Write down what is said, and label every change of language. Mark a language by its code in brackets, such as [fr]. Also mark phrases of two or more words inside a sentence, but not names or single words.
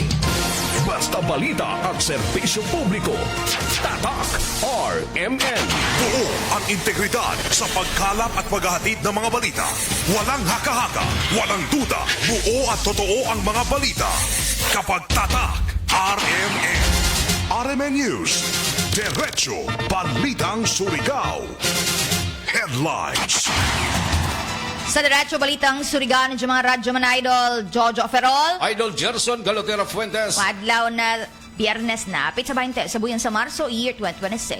[tl] Basta balita at serbisyo publiko. Tatak RMN. Buo ang integridad sa pagkalap at paghahatid ng mga balita. Walang haka-haka, walang duda. Buo at totoo ang mga balita. Kapag tatak, RMN. RMN News. Diretso Balitang Surigao. Headlines. Sa Diretso Balitang Surigao ng mga radyo man idol, Jojo Ferrol. Idol Gerson Galotera Fuentes. [sgd] Madlaw na Biyernes na, pitsa 20 sa buyan sa Marso, year 2026.